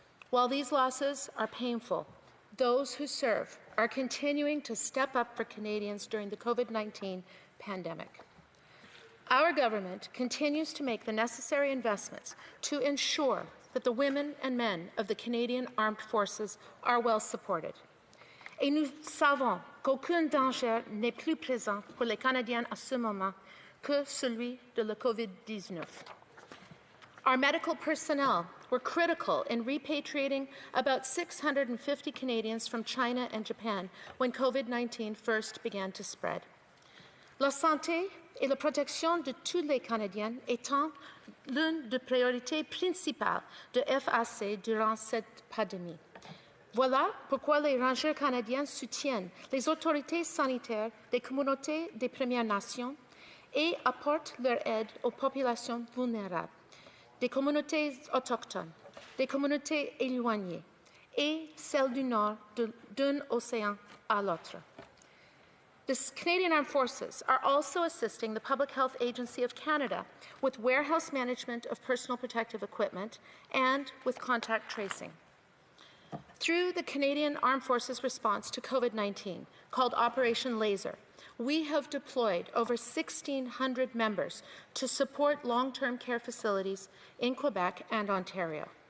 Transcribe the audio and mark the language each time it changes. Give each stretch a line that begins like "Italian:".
English: While these losses are painful, those who serve are continuing to step up for Canadians during the COVID-19 pandemic. Our government continues to make the necessary investments to ensure that the women and men of the Canadian Armed Forces are well supported.
French: Et nous savons qu'aucun danger n'est plus présent pour les Canadiens à ce moment que celui de la COVID-19.
English: Our medical personnel were critical in repatriating about 650 Canadians from China and Japan when COVID-19 first began to spread.
French: La santé et la protection de tous les Canadiens étant l'une des priorités principales de FAC durant cette pandémie. Voilà pourquoi les rangers canadiens soutiennent les autorités sanitaires des communautés des Premières Nations et apportent leur aide aux populations vulnérables, des communautés autochtones, des communautés éloignées et celles du Nord d'un océan à l'autre.
English: The Canadian Armed Forces are also assisting the Public Health Agency of Canada with warehouse management of personal protective equipment and with contact tracing. Through the Canadian Armed Forces response to COVID-19, called Operation Laser, we have deployed over 1,600 members to support long-term care facilities in Quebec and Ontario.